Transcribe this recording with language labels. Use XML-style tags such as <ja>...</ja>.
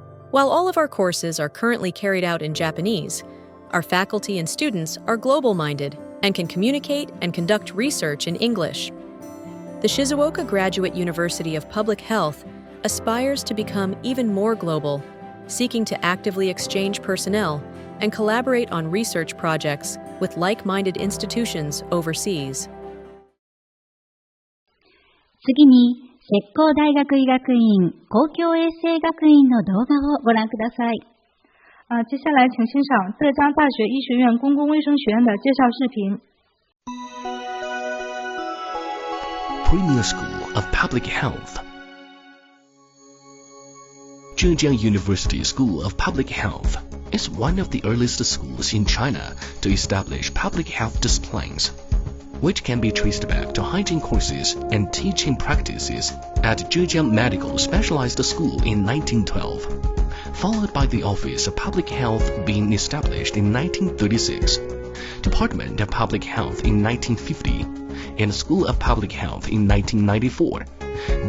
<en>While all of our courses are currently carried out in Japanese, our faculty and students are global-minded and can communicate and conduct research in English. The Shizuoka Graduate University of Public Health aspires to become even more global, seeking to actively exchange personnel and collaborate on research projects with like-minded institutions overseas.</en> <ja>次に、浙江大学医学院公共衛生学院の動画をご覧ください。</ja> <zh>接下来请欣赏浙江大学医学院公共卫生学院的介绍视频。</zh> <en>Premier School of Public Health. Zhejiang University School of Public Health is one of the earliest schools in China to establish public health disciplines, which can be traced back to hygiene courses and teaching practices at Zhejiang Medical Specialized School in 1912, followed by the Office of Public Health being established in 1936, Department of Public Health in 1950, and School of Public Health in 1994.</en>